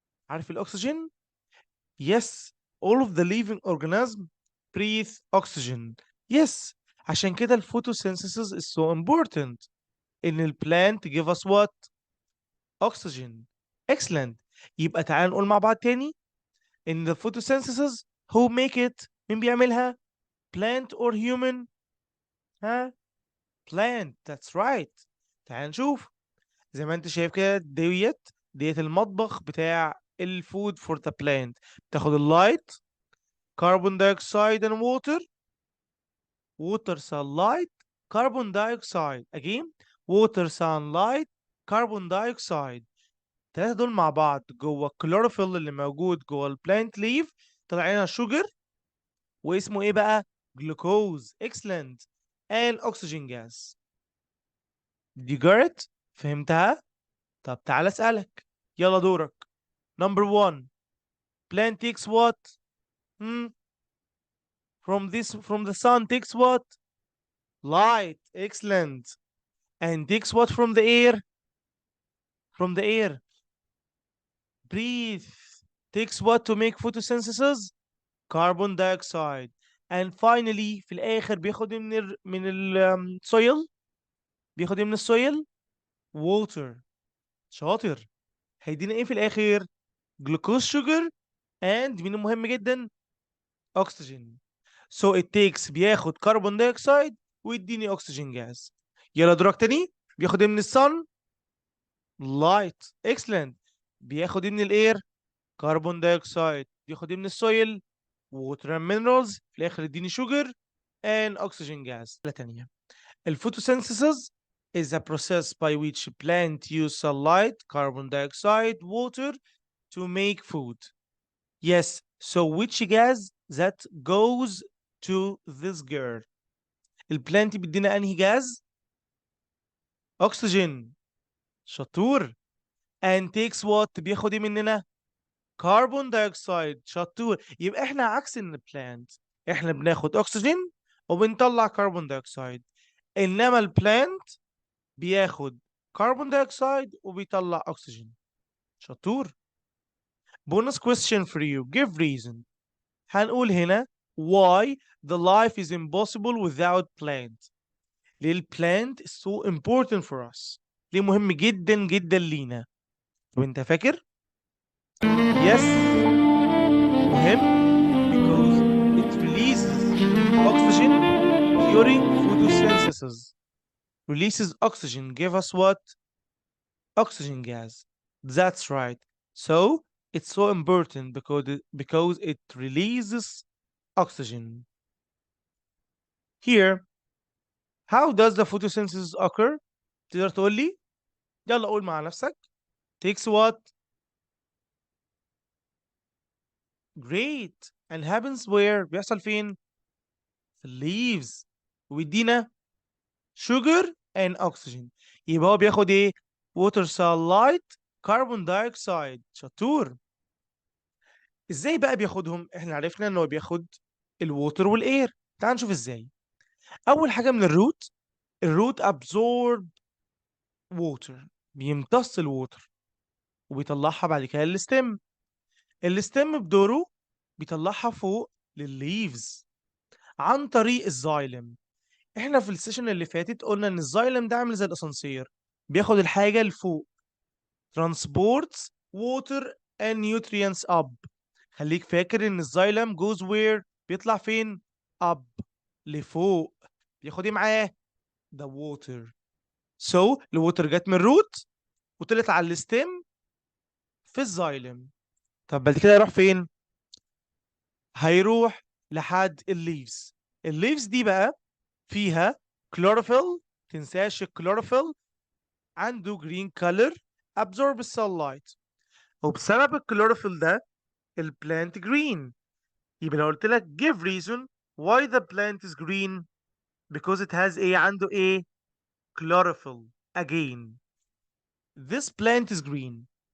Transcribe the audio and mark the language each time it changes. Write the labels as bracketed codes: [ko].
[ar] عارف الاكسجين؟ [en] Yes, all of the living organism breathe oxygen. Yes. [ar] عشان كده الفوتوسينثيسيس [en] is so important. ان البلانت give us what? Oxygen. Excellent. [ar] يبقى تعال نقول مع بعض تاني ان [en] the photosynthesis who make it، [ar] مين بيعملها؟ [en] Plant or human؟ [ar] ها؟ Plant. [en] That's right. [ar] تعال نشوف. زي ما انت شايف كده ديت المطبخ بتاع الفود فور ذا بلانت. تاخد اللايت، كربون دايوكسيد and water. [en] water sunlight carbon dioxide again. water sunlight [ar] كربون دايوكسيد. الثلاثة دول مع بعض جوه الكلوروفيل اللي موجود جوه البلانت ليف طلع لنا شوجر، واسمه ايه بقى؟ جلوكوز. [en] excellent. and oxygen gas. [ar] دي جارت فهمتها؟ طب تعال اسألك، يلا دورك. [en] Number one. Plant takes what? Hmm? From the sun takes what? Light. Excellent. And takes what from the air? From the air. Breathe. Takes what to make photosynthesis? Carbon dioxide. And finally [ar] في الآخر بياخد إيه من ال soil؟ بياخد إيه من السويل؟ Water. شاطر. هيدينا إيه في الآخر؟ [en] Glucose sugar and [ar] مين المهم جدا؟ Oxygen. [en] So it takes [ar] بياخد كربون دايوكسيد ويديني اكسجين جاز. يلا دورك تاني. بياخد ايه من الصن؟ لايت. اكسلنت. بياخد ايه من الاير؟ كربون دايوكسيد. بياخد ايه من السويل؟ ووتر اند مينرالز. في الاخر يديني شوجر [en] and oxygen gas. [ar] تانية. [en] الphotosynthesis is a process by which plant use sunlight, carbon dioxide, water to make food. Yes, so which gas that goes to this girl? [ar] البلانت بيدينا انهي جاز؟ oxygen. شطور. [en] and takes what؟ [ar] بياخد ايه مننا؟ كربون دايوكسيد. شطور. يبقى احنا عكس البلانت، احنا بناخد اكسجين وبنطلع كربون دايوكسيد، انما البلانت بياخد كربون دايوكسيد وبيطلع اكسجين. [en] شطور. bonus question for you. give reason. [ar] هنقول هنا [en] why the life is impossible without plant. [ar] ليه البلانت [en] is so important for us؟ [ar] ليه مهم جدا جدا لينا؟ وانت فاكر؟ yes، مهم [en] because it releases oxygen during photosynthesis. Releases oxygen, give us what? Oxygen gas. That's right. So it's so important because it releases oxygen. Here, how does the photosynthesis occur? [ar] تقدر تقول لي؟ يلا قول مع نفسك. [en] Takes what? Great. And happens where؟ [ar] بيحصل فين؟ في leaves. ويدينا [en] sugar and oxygen. [ar] يبقى هو بياخد ايه؟ [en] water, sunlight, carbon dioxide. [ar] شطور. ازاي بقى بياخدهم؟ احنا عرفنا ان هو بياخد الووتر والاير. تعال نشوف ازاي. اول حاجه من الروت، الروت absorb water، بيمتص الووتر وبيطلعها بعد كده للستم. الستم بدوره بيطلعها فوق للليفز عن طريق الزايلم. احنا في السيشن اللي فاتت قلنا ان الزايلم ده عامل زي الاسانسير، بياخد الحاجه لفوق. [en] transports water and nutrients up. [ar] خليك فاكر ان الزايلم goes where؟ بيطلع فين؟ up، لفوق. بياخد ايه معاه؟ [en] the water. [ar] so الووتر جت من الروت وطلعت على الستيم في الزايلم. طب بعد كده يروح فين؟ هيروح لحد الليفز. الليفز دي بقى فيها كلوروفيل. تنساش الكلوروفيل عنده [en] green color absorb [ar] الsunlight، وبسبب الكلوروفيل ده البلانت green. [en] يبقى لو قلت لك give reason why the plant is green because it has ايه؟ [ar] عنده ايه؟ [en] chlorophyll. again this plant is green.